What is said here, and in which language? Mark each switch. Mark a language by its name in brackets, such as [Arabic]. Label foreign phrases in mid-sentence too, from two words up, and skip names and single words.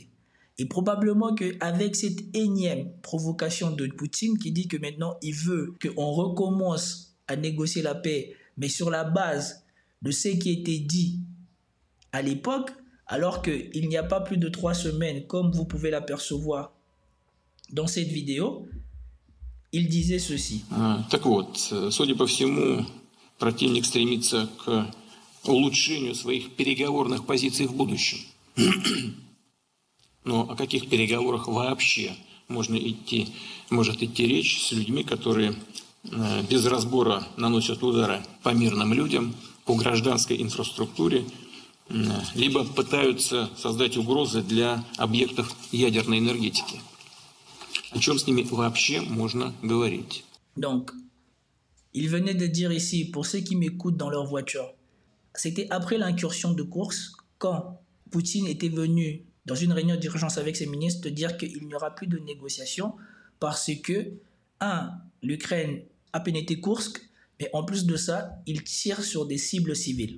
[French] Et probablement qu'avec cette énième provocation de Poutine qui dit que maintenant il veut qu'on recommence à négocier la paix, mais sur la base de ce qui était dit à l'époque, alors qu'il n'y a pas plus de 3 semaines, comme vous pouvez l'apercevoir dans cette vidéo, il disait ceci. [Russian] Так вот, судя по всему, противник стремится к улучшению своих переговорных позиций в будущем. Но о каких переговорах вообще может идти речь с людьми, которые без разбора наносят удары по мирным людям, по гражданской инфраструктуре, либо пытаются создать угрозы для объектов ядерной энергетики? О чем с ними вообще можно говорить? [French] Donc, il venait de dire ici, pour ceux qui m'écoutent dans leur voiture, c'était après l'incursion de Koursk, quand Poutine était venu dans une réunion d'urgence avec ses ministres dire qu'il n'y aura plus de négociations parce que, l'Ukraine a pénétré Koursk, mais en plus de ça, il tire sur des cibles civiles.